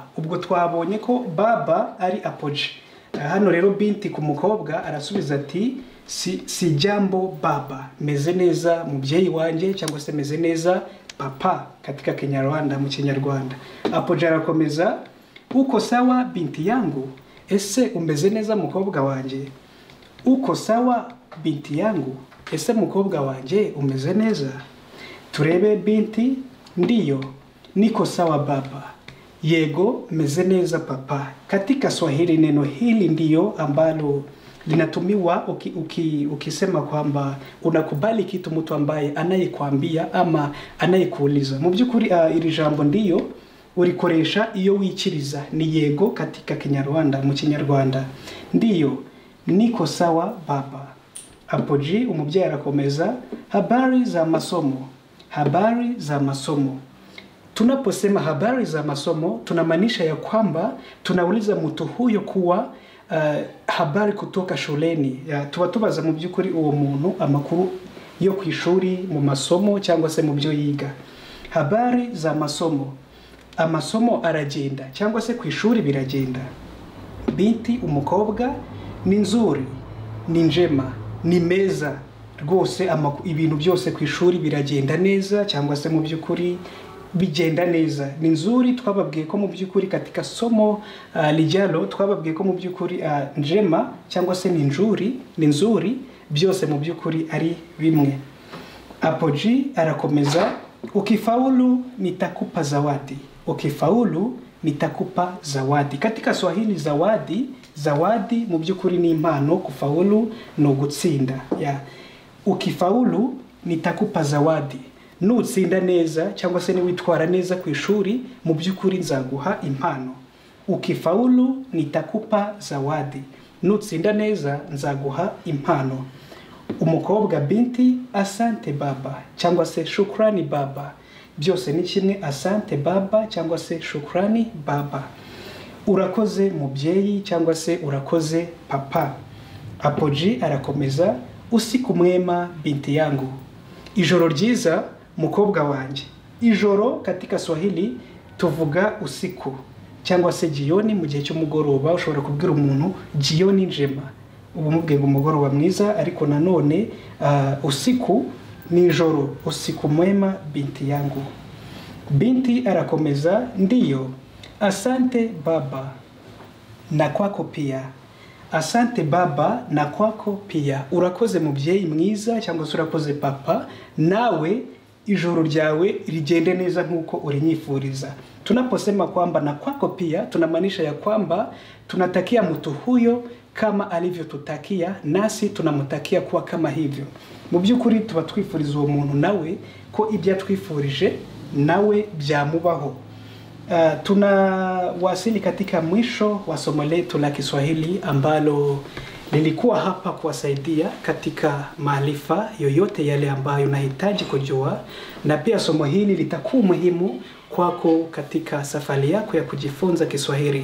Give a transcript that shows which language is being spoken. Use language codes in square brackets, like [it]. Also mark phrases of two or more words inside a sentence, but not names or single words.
[rw] Ubwo twabonye ko baba ari Apoji. Hano rero binti ku mukobwa arasubiza ati [sw] si jambo baba, [rw] meze neza mubyeyi wanje cyangwa se meze neza papa [sw] katika Kinyarwanda, [rw] mu Kinyarwanda. [sw] Apoji arakomeza, uko sawa binti yangu. [rw] Ese umeze neza mukobwa wanje? [sw] Uko sawa binti yangu. [rw] Ese mukobwa wanje umeze neza? [sw] Turebe binti. Ndiyo, niko sawa baba. [rw] Yego, meze neza papa. [sw] Katika Swahili neno hili ndiyo ambalo linatumiwa ukisema kwamba unakubali kitu mtu ambaye anayekwambia ama anayekuuliza. [rw] Mu byukuri iri jambo ndiyo urikoresha iyo wikiriza, ni yego [sw] katika Kinyarwanda, [rw] mu Kinyarwanda. [sw] Ndiyo, niko sawa baba. Apoji [rw] umubyeyi arakomeza, [sw] habari za masomo. Habari za masomo. Tunaposema habari za masomo, tunamaanisha ya kwamba tunauliza mtu huyo kuwa habari kutoka shuleni. [rw] Tuba tubaza mu byukuri uwo muntu amakuru yo ku ishuri, mu masomo cyangwa se mu byo yiga. [sw] Habari za masomo. [rw] Amasomo aragenda cyangwa se ku ishuri biragenda. Binti umukobwa, [sw] ni nzuri, ni njema, [rw] ni meza. Rwose ibintu byose ku ishuri biragenda neza cyangwa se mu byukuri bigenda neza. [sw] Ni nzuri [rw] twababwiye ko mu byukuri [sw] katika somo lijalo [rw] twababwiye ko mu byukuri njema cyangwa se ni nzuri byose mu byukuri ari bimwe. Hapo G arakomeza, [sw] ukifaulu nitakupa zawadi. Ukifaulu nitakupa zawadi. Katika Swahili [rw] zawadi mu by'ukuri ni impano, kufaulu no gutsinda. [sw] Ukifaulu nitakupa zawadi. [rw] Nutsinda neza cyangwa se niwitwara neza ku ishuri, mu by'ukuri nzaguha impano. [sw] Ukifaulu nitakupa zawadi. [rw] Nutsinda neza nzaguha impano. Umukobwa binti, [sw] asante baba [rw] cyangwa se [sw] shukrani baba. [rw] Byose ni kimwe, [sw] asante baba [rw] cyangwa se [sw] shukrani baba. [rw] Urakoze mubyeyi cyangwa se urakoze papa. Hapo G arakomeza, [sw] usiku mwema binti yangu. [rw] Ijoro ryiza mukobwa wanjye. Ijoro [sw] katika Swahili [rw] tuvuga usiku cyangwa se jioni mu gihe cy'umugoroba. Ushobora kubwira umuntu [sw] jioni njema, [rw] ubu mubwiye ngo umugoroba mwiza, ariko nanone usiku ni ijoro. [sw] Usiku mwema binti yangu. Binti arakomeza, ndiyo, asante baba na kwako pia. Asante baba na kwako pia. [rw] Urakoze mubyeyi mwiza cyangwa se urakoze papa, nawe ijoro ryawe rigende neza nkuko urinyifuriza. [sw] Tunaposema kwamba na kwako pia, tunamaanisha ya kwamba tunatakia mtu huyo kama alivyotutakia, nasi tunamutakia kuwa kama hivyo. [rw] Mu by'ukuri tuba twifuriza uwo muntu nawe ko ibya twifurije nawe byamubaho. [sw] Tunawasili katika mwisho wa somo letu la Kiswahili ambalo nilikuwa hapa kuwasaidia katika maarifa yoyote yale ambayo unahitaji kujua, na pia somo hili litakuwa muhimu kwako katika safari yako ya kujifunza Kiswahili.